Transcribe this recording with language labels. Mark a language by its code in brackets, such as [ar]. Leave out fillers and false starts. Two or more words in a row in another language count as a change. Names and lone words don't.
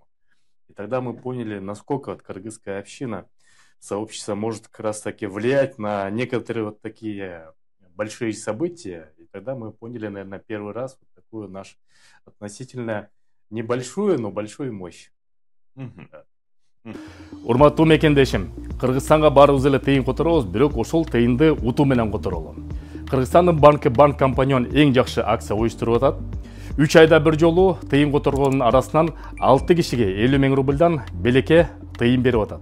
[ru] И тогда мы поняли, насколько вот кыргызская община, сообщество может как раз таки влиять на некоторые вот такие большие события. И тогда мы поняли, наверное, первый раз вот такую нашу относительно небольшую, но большую мощь. [ky] Урматтуу мекендешим, Кыргызстанга барыбыз эле тыйын которобуз, бирок ошол тыйынды утуу менен которолу. Кыргызстандын банк компаньон эң жакшы акция уюштуруп атат. 3 айда бир жолу тыйын которгондун арасынан 6 кишиге 50 000 рубльдан белекке тыйын берип атат.